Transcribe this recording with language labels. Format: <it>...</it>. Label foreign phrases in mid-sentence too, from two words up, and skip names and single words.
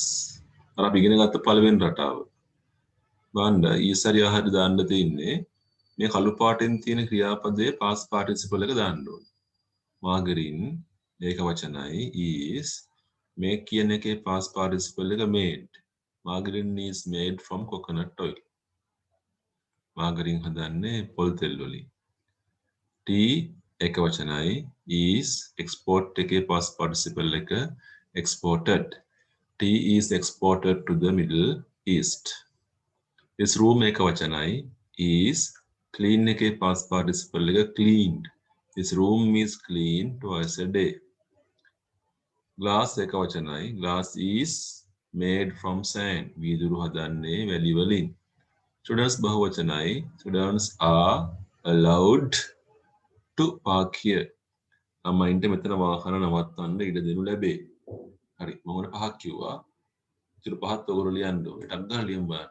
<si>අර අපි ඉගෙන ගත්ත පළවෙනි රටාව. බලන්න ඊසරිය හරි දාන්න තියෙන්නේ මේ කළු පාටෙන් තියෙන ක්‍රියාපදයේ</si> <en>past participle</en> <si>එක දාන්න ඕනේ. Margarine ඒක වචනයි is මේ කියන එකේ</si> <en>past participle</en> <si>එක made.</si> <en>Margarine is made from coconut oil.</en> <si>Margarine හදන්නේ පොල් තෙල් වලින්.</si> <en>Tea</en> <si>එක වචනයි</si> <en>is export එකේ past participle එක exported. Tea is exported to the Middle East. This room</en> <si>එක වචනයි</si> <en>is clean එකේ past participle එක cleaned. This room is cleaned twice a day. Glass</en> <si>එක වචනයි</si> <en>glass is made from sand.</en> <si>වීදුරු හදන්නේ වැලි වලින්.</si> <en>Students බහුවචනයි students are allowed to park here.</en> <si>ළමයින්ට මෙතන වාහන නවත්තන්න ඉඩ දෙනු ලැබේ. හරි මම උන පහක් කිව්වා. ඉතින් පහත් ඔයගොල්ලෝ ලියන්න ඕනේ. ටක් ගාලා ලියමු බලන්න.</si>